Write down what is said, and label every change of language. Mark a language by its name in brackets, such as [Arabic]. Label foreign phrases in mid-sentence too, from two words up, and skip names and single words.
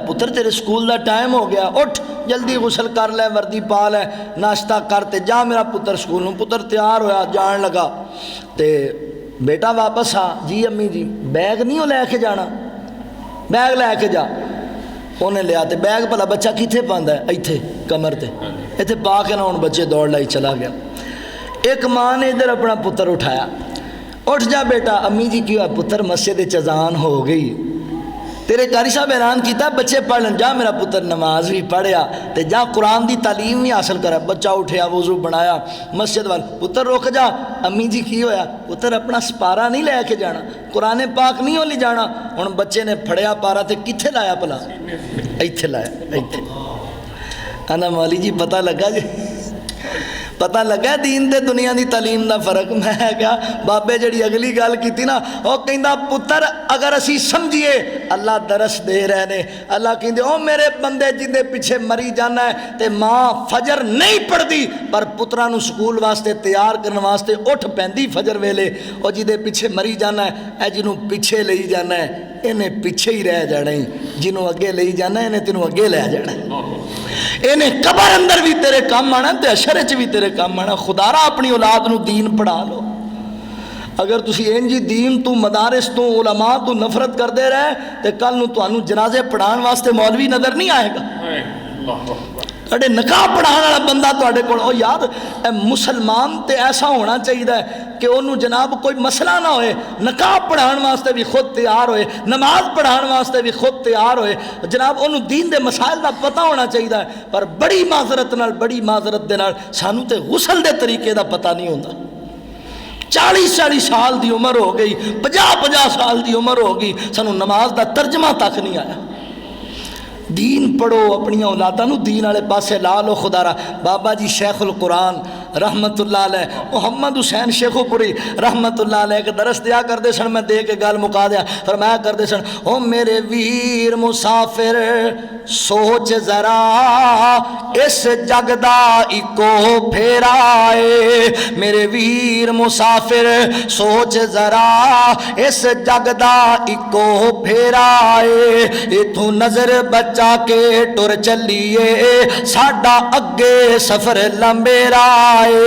[Punjabi] پتر تیرے سکول دا ٹائم ہو گیا، اٹھ جلدی غسل کر لے، وردی پا لے، ناشتہ کرتے جا میرا پتر سکول نوں۔ پتر تیار ہویا جان لگا، تے بیٹا واپس آ، جی امی جی بیگ نہیں ہو لے کے جانا؟ بیگ لے کے جا۔ انہیں لیا تے بیگ بھلا بچہ کتنے پاندا ہے؟ ایتھے کمر تے، ایتھے پا کے نہ ہن بچے دوڑ لائی چلا گیا۔ ایک ماں نے ادھر اپنا پتر اٹھایا، اٹھ جا بیٹا، امی جی کی ہوا؟ پتر مسجد چزان ہو گئی، تیرے قاری صاحب اعلان کیتا بچے پڑھن، جا میرا پتر نماز بھی پڑھیا تے جا قرآن دی تعلیم بھی حاصل کرا۔ بچہ اٹھیا، وضو بنایا، مسجد وال، پتر رک جا، امی جی کی ہویا؟ پتر اپنا سپارہ نہیں لے کے جانا، قرآن پاک نہیں ہولی جانا۔ ہن بچے نے پھڑیا پارا تے کتھے لایا پلا؟ ایتھے لایا، ایتھے۔ انا مولی جی پتہ لگا جی، پتہ لگا دین تے دنیا دی تعلیم دا فرق۔ میں کیا بابے جڑی اگلی گل کیتی نا، او کہندا پتر اگر اسی سمجھیے اللہ درس دے رہے نے، اللہ کہندے او میرے بندے جندے پیچھے مری جانا ہے تے ماں فجر نہیں پڑھ دی پر پتراں نو سکول واسطے تیار کرن واسطے اٹھ پیندی فجر ویلے، او جدے پیچھے مری جانا ہے، اے جنوں پیچھے لئی جانا ہے انہیں پیچھے ہی رہ جانا ہے، جنوں اگے لئی جانا ہے انہیں تینوں اگے لے جانا ہے، انہیں قبر اندر بھی تیرے کام آنا تے حشر وچ بھی تیرے کام آنا۔ خدا را اپنی اولاد نو دین پڑھا لو۔ اگر تسی انجی دین تو مدارس تو علماء تو نفرت کر دے رہے تے کل نو تانوں جنازے پڑھان واسطے مولوی نظر نہیں آئے گا۔ تھوڑے نکاح پڑھان والا بندہ تھوڑے کول، او یار اے مسلمان تے ایسا ہونا چاہیے کہ انہوں جناب کوئی مسئلہ نہ ہوئے، نکاح پڑھان واسطے بھی خود تیار ہوئے، نماز پڑھان واسطے بھی خود تیار ہوئے، جناب انہوں دین دے مسائل دا پتہ ہونا چاہیے۔ پر بڑی معذرت دے نال سانوں تے غسل دے طریقے دا پتہ نہیں ہوندا۔ 40 سال دی عمر ہو گئی، 50 سال دی عمر ہو گئی، سانوں نماز دا ترجمہ تک نہیں آیا۔ دین پڑھو، اپنی اولاداں نو دین والے پاسے لا لو۔ خدا را بابا جی شیخ القرآن رحمت اللہ علیہ محمد حسین شیخو پوری رحمت اللہ علیہ کے درس دیا کرتے سن، میں دے کے گل مکا دیا، فرمایا کرتے سن او میرے ویر مسافر سوچ ذرا اس جگ دا اکو پھیرائے، میرے ویر مسافر سوچ ذرا اس جگ دا اکو پھیرائے، اتھوں نظر بچا کے ٹر چلیے ساڈا اگے سفر لمبے رائے،